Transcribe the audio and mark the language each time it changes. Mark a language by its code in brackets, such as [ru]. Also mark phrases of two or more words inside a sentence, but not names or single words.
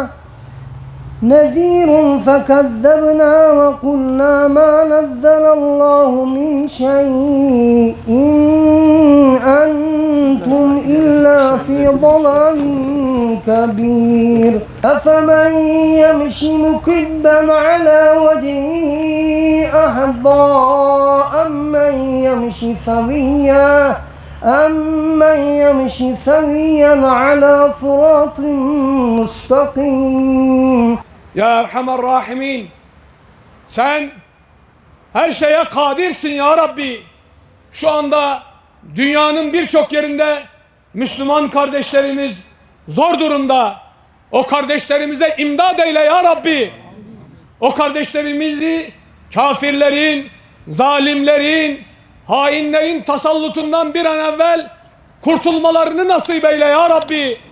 [ar] نذير فكذبنا وقلنا ما نزل الله من شيء إن أنتم إلا في ضلال كبير أفمن يمشي مكبا على وجهه أهدى أمن يمشي سويا أمن يمشي سويا على صراط مستقيم. يا أرحم الراحمين, [tr] sen her şeye kadirsin [ar] يا ربي. [tr] Şu anda dünyanın birçok yerinde Müslüman kardeşlerimiz zor durumda. O kardeşlerimize imdad eyle [ar] يا ربي. [tr] O kardeşlerimizi kafirlerin, zalimlerin, hainlerin tasallutundan bir an evvel kurtulmalarını nasip eyle [ar] يا ربي.